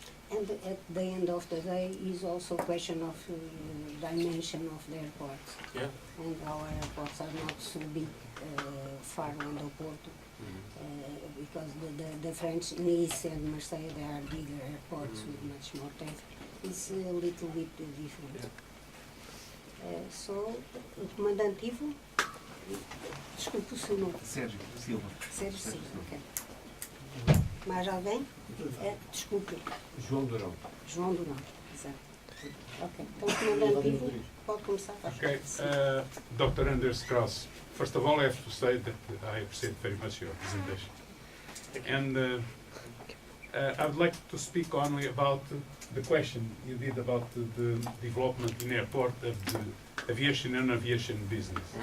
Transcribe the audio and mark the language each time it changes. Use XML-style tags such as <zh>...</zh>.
<en>And at the end of the day is also a question of dimension of the airports. Yeah. And our airports are not so big, far on the Porto, because the French Nice and Marseille, they are bigger airports with much more traffic. It's a little bit different. Yeah.</en> <pt>So, o comandante Ivo, desculpe o seu nome. Sérgio Silva. Sérgio Silva, ok. Mais alguém? Desculpe. João Durão. João Durão, exato. Ok, então o comandante Ivo pode começar.</pt> <en>Okay, Dr. Andreas Kraus, first of all I have to say that I appreciate very much your presentation. And I would like to speak only about the question you did about the development in airport of the aviation and aviation business.</en>